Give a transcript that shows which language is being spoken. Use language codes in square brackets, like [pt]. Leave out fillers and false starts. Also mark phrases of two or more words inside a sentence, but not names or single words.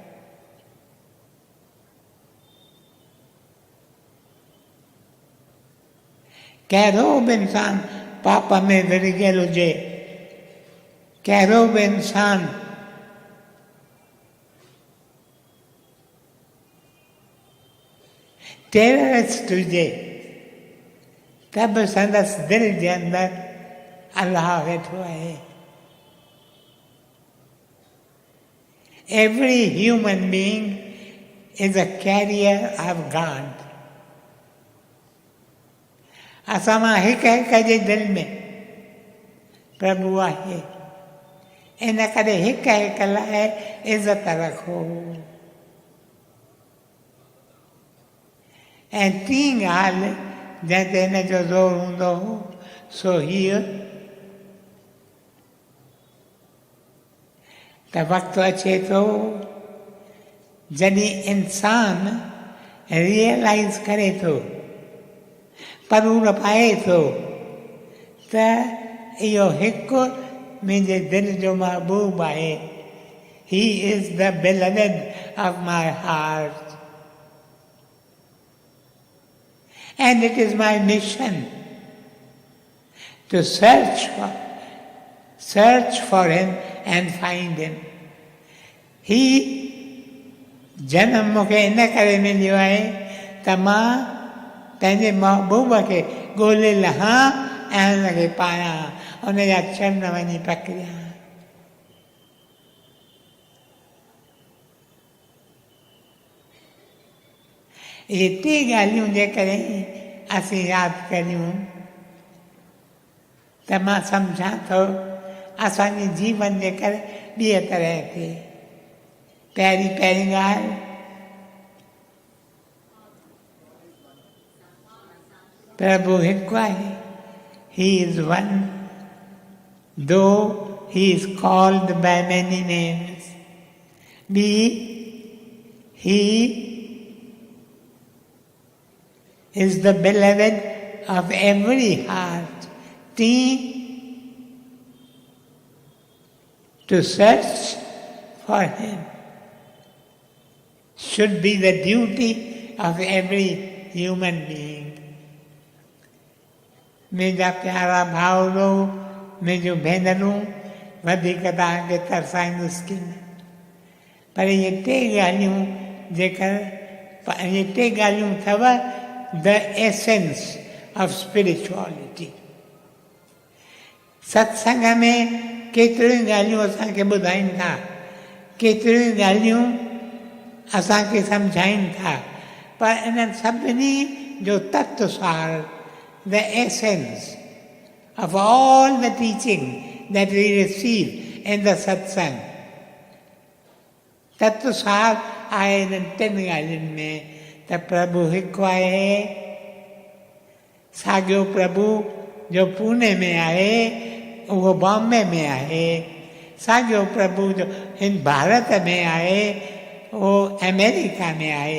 [sd] कहिड़ो बि इंसानु पाप में विड़िगियल हुजे, कहिड़ो बि इंसानु टेररिस्ट हुजे, त बि संदसि दिलि जे अंदरि अलाह वेठो आहे। [en] Every human being is a carrier of God. [sd] असां मां हिक जे दिलि में प्रभु आहे, इन करे हिक लाइ इज़त रखो। ऐं टी ॻाल्हि जंहिं ते हिन जो ज़ोर हूंदो हो सो हीअ त वक़्तु अचे थो जॾहिं इंसानु रियलाइज़ करे थो, परूर पाए थो त इहो हिकु मुंहिंजे दिलि जो महबूब आहे। [en] He is the beloved of my heart. And it is my mission to search for him and find him. [sd] He जनम मूंखे इन करे मिलियो आहे त मां पंहिंजे महबूब खे ॻोल्हे लहां ऐं हुनखे पायां, हुनजा चरण वञी पकड़ियां। इहे टे ॻाल्हियूं जेकॾहिं असीं यादि करियूं त मां सम्झां थो असांजे जीवन जे करे ॿीअ तरह ते। पहिरीं ॻाल्हि प्रभु हिकु आहे। [en] He is one, though he is called by many names. ॿी, he is the beloved of every heart. T, to search for him should be the duty of every human being. [sd] मुंहिंजा प्यारा भाउरो, मुंहिंजूं भेनरूं, वधीक तव्हांखे तरसाईंदुसि की न, पर इहे टे ॻाल्हियूं जेकर इहे टे ॻाल्हियूं अथव [en] the essence of spirituality. [sd] सत्संग में केतिरियूं ॻाल्हियूं असांखे ॿुधाइनि था, केतिरियूं ॻाल्हियूं असांखे सम्झाइनि था, पर इन्हनि सभिनी जो तत्व सार, [en] the essence of all the teaching that we receive in the satsang. [sd] तत्व सार आहे इन्हनि टिनि ॻाल्हियुनि में त प्रभु हिकु आहे, साॻियो प्रभु जो पूने में आहे उहो बॉम्बे में आहे, साॻियो प्रभु जो हिन भारत में आहे उहो अमेरिका में आहे।